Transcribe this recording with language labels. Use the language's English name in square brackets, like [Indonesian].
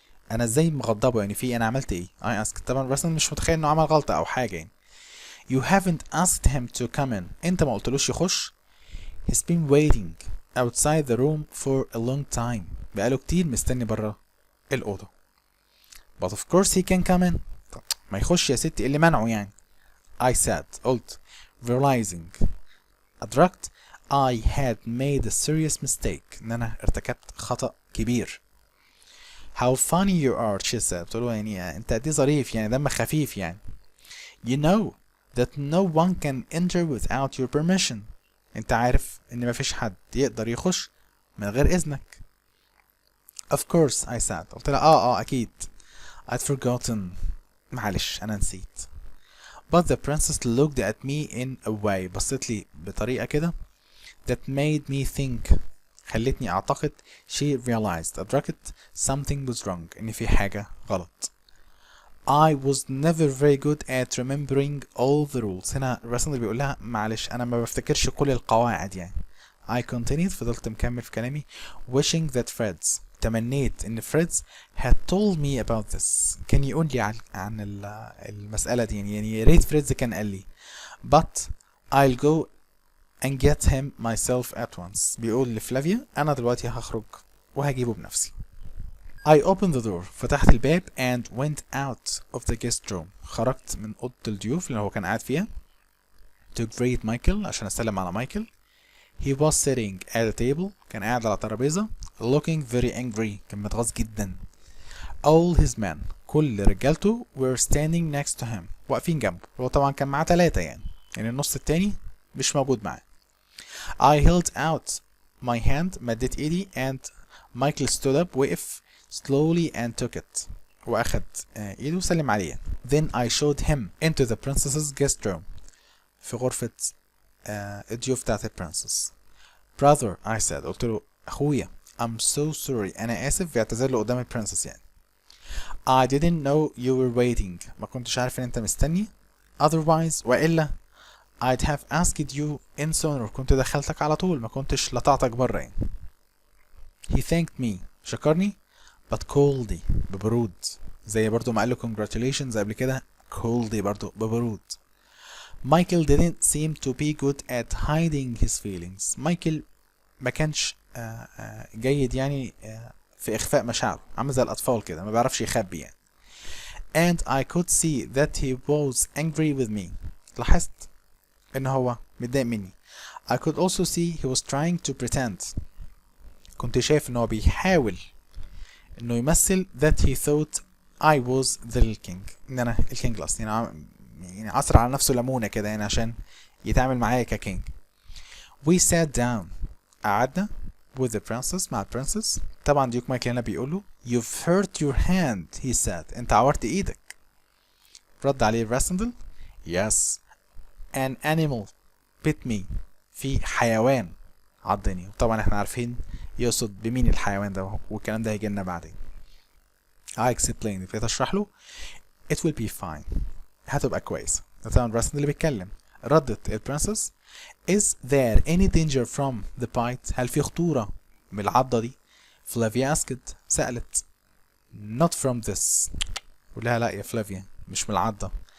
[Arabic] انا ازاي مغضبه يعني، في انا عملت ايه؟ [English] I asked. [Arabic] طبعا راسل مش متخيل انه عمل غلطة او حاجة يعني. [English] You haven't asked him to come in. [Arabic] انت ما قلتلوش يخش. [English] He's been waiting outside the room for a long time. [Arabic] بقاله كتير مستني برا الأوضة. [English] But of course he can come in. [Arabic] طب ما يخش يا ستي، اللي منعه يعني. [English] I said. [Arabic] قلت. [English] Realizing. [Arabic] أدركت. [English] I had made a serious mistake. [Arabic] إن أنا ارتكبت خطأ كبير. [English] How funny you are, she said. [Arabic] قلت له يعني أنت قد إيه ظريف يعني، دمك خفيف يعني. [English] You know that no one can enter without your permission. [Arabic] انت عارف ان مفيش حد يقدر يخش من غير اذنك. [English] Of course I said. [Arabic] قلت لها اكيد. [English] I'd forgotten. [Arabic] معلش انا نسيت. [English] But the princess looked at me in a way. [Arabic] بصت لي بطريقة كده [English] that made me think. [Arabic] خلتني اعتقد [English] she realized. [Arabic] ادركت [English] something was wrong. [Arabic] ان في حاجة غلط. [English] I was never very good at remembering all the rules. [Arabic] هنا الرسم اللي بيقول لها معلش انا ما بفتكرش كل القواعد يعني. [English] I continued. [Arabic] فضلت مكمل في كلامي. [English] Wishing that Fred's. [Arabic] تمنيت ان [English] فريدز had told me about this. [Arabic] كان يقول لي عن المسألة دي يعني يا ريت فريدز كان قال لي. [English] But I'll go and get him myself at once. [Arabic] بيقول لفلافيا انا دلوقتي هخرج وهجيبه بنفسي. [English] I opened the door. [Arabic] فتحت الباب [English] and went out of the guest room. [Arabic] خرجت من أوضة الضيوف اللي هو كان قاعد فيها [English] to greet [Arabic] مايكل عشان أسلم على مايكل. [English] He was sitting at a table. [Arabic] كان قاعد على ترابيزة [English] looking very angry. [Arabic] كان متغاظ جدا. [English] All his men. [Arabic] كل رجالته [English] were standing next to him. [Arabic] واقفين جنبه. هو طبعا كان معاه 3 يعني النص التاني مش موجود معاه. [English] I held out my hand. [Arabic] مدت ايدي [English] and Michael stood up. [Arabic] وقف [English] slowly and took it. [Arabic] وأخد إيده وسلم عليه. [English] Then I showed him into the princess's guest room. [Arabic] في غرفة الضيوف بتاعت البرنسس. [English] Brother, I said. [Arabic] قلت له أخويا. [English] I'm so sorry. [Arabic] أنا آسف. بيعتذر له قدام البرنسس يعني. [English] I didn't know you were waiting. [Arabic] ما كنتش عارف إن أنت مستني. [English] Otherwise وإلا I'd have asked you in sooner. [Arabic] كنت دخلتك على طول، ما كنتش لطعتك برا يعني. [English] He thanked me. شكرني. but coldly. ببرود. [Arabic] زي برضو ما قال له congratulations قبل كده. coldly برضو ببرود. [English] Michael didn't seem to be good at hiding his feelings. [Arabic] مايكل ما كانش جيد يعني في إخفاء مشاعره. عامل زي الأطفال كده ما بيعرفش يخبي يعني. [English] and I could see that he was angry with me. [Arabic] لاحظت إن هو متضايق مني. [English] I could also see he was trying to pretend. [Arabic] كنت شايف إن هو بيحاول إنه يمثل [English] that he thought I was the king. [Arabic] إن أنا الكينج لأصل يعني عصر على نفسه ليمونة كده يعني عشان يتعامل معايا ككينج. [English] We sat down. [Arabic] قعدنا [English] with the princess. [Arabic] مع البرنسس. طبعا ديوك مايكل هنا بيقوله [English] You've hurt your hand. He said. [Arabic] أنت عورت إيدك. رد عليه الراسندل Yes. [English] An animal bit me. [Arabic] في حيوان عضني. وطبعا احنا عارفين يقصد بمين الحيوان ده والكلام ده هيجيلنا بعدين. [English] I explained. [Arabic] بقيت اشرح له [English] It will be fine. [Arabic] هتبقى كويس. ده طبعا الراسندل اللي بيتكلم. ردت البرنسس [English] Is there any danger from the bite? [Arabic] هل في خطورة من العضة دي؟ فلافيا asked. [English] سألت. Not from this. [Arabic] قولها لا يا فلافيا مش من العضة.